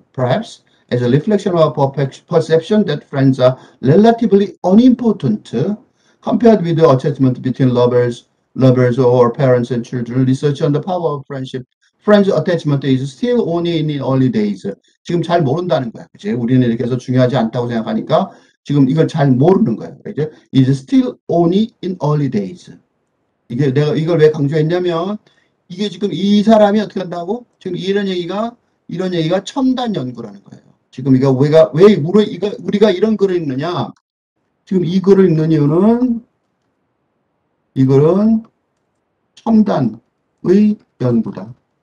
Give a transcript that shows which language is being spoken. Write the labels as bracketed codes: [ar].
[en] Perhaps as a reflection of our perception that friends are relatively unimportant compared with the attachment between lovers or parents and children. Research on the power of friends attachment is still only in the early days. [ko] 지금 잘 모른다는 거야. 그치? 우리는 이렇게 해서 중요하지 않다고 생각하니까 지금 이걸 잘 모르는 거야. 그죠? [en] Is still only in early days. [ko] 내가 이걸 왜 강조했냐면 이게 지금 이 사람이 어떻게 한다고? 지금 이런 얘기가 첨단 연구라는 거예요. 지금 왜 우리가 이런 글을 읽느냐? 지금 이 글을 읽는 이유는 이글은 첨단의 연구다.